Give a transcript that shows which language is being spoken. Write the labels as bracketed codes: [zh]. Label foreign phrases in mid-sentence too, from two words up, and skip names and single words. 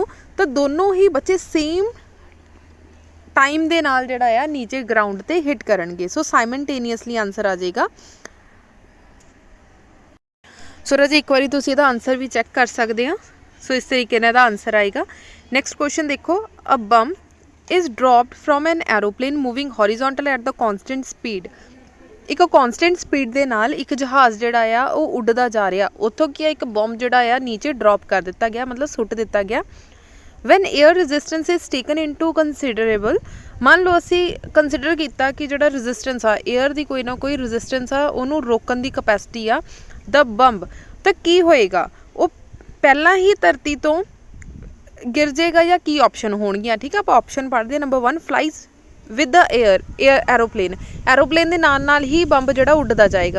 [pa] ਤਾਂ ਦੋਨੋਂ ਹੀ ਬੱਚੇ [en] same time [pa] ਦੇ ਨਾਲ ਜਿਹੜਾ ਆ ਨੀਚੇ ਗਰਾਊਂਡ ਤੇ ਹਿੱਟ ਕਰਨਗੇ। ਸੋ [en] simultaneously answer [pa] ਆ ਜਾਏਗਾ। ਸੋ ਰਾਜੇ, ਇੱਕ ਵਾਰੀ ਤੁਸੀਂ ਇਹਦਾ ਆਨਸਰ ਵੀ ਚੈੱਕ ਕਰ ਸਕਦੇ ਆ। ਸੋ ਇਸ ਤਰੀਕੇ ਨਾਲ ਇਹਦਾ ਆਨਸਰ ਆਏਗਾ। [en] next question [pa] ਦੇਖੋ, ਅ [en] bomb is dropped from an aeroplane moving horizontal at the constant speed. [pa] ਇੱਕ [en] constant speed [pa] ਦੇ ਨਾਲ ਇੱਕ ਜਹਾਜ਼ ਜਿਹੜਾ ਆ ਉਹ ਉੱਡਦਾ ਜਾ ਰਿਹਾ। ਉੱਥੋਂ ਕੀ ਆ, ਇੱਕ ਬੰਬ ਜਿਹੜਾ ਆ ਨੀਚੇ ਡ੍ਰੌਪ ਕਰ ਦਿੱਤਾ ਗਿਆ, ਮਤਲਬ ਸੁੱਟ ਦਿੱਤਾ ਗਿਆ। [en] when air resistance is taken into considerable, [pa] ਮੰਨ ਲਓ ਅਸੀਂ ਕੰਸੀਡਰ ਕੀਤਾ ਕਿ ਜਿਹੜਾ ਰੈਜ਼ਿਸਟੈਂਸ ਆ, ਏਅਰ ਦੀ ਕੋਈ ਨਾ ਕੋਈ ਰੈਜ਼ਿਸਟੈਂਸ ਆ, ਉਹਨੂੰ ਰੋਕਣ ਦੀ ਕਪੈਸਿਟੀ ਆ [en] the bomb, [pa] ਤਾਂ ਕੀ ਹੋਏਗਾ? ਉਹ ਪਹਿਲਾਂ ਹੀ ਧਰਤੀ ਤੋਂ ਗਿਰ ਜਾਏਗਾ ਜਾਂ ਕੀ ਆਪਸ਼ਨ ਹੋਣਗੀਆਂ? ਠੀਕ ਆ, ਆਪਾਂ ਆਪਸ਼ਨ ਪੜ੍ਹਦੇ ਹਾਂ। ਨੰਬਰ 1, [en] flies with the aeroplane [pa] ਦੇ ਨਾਲ ਹੀ ਬੰਬ ਜਿਹੜਾ ਉੱਡਦਾ ਜਾਏਗਾ।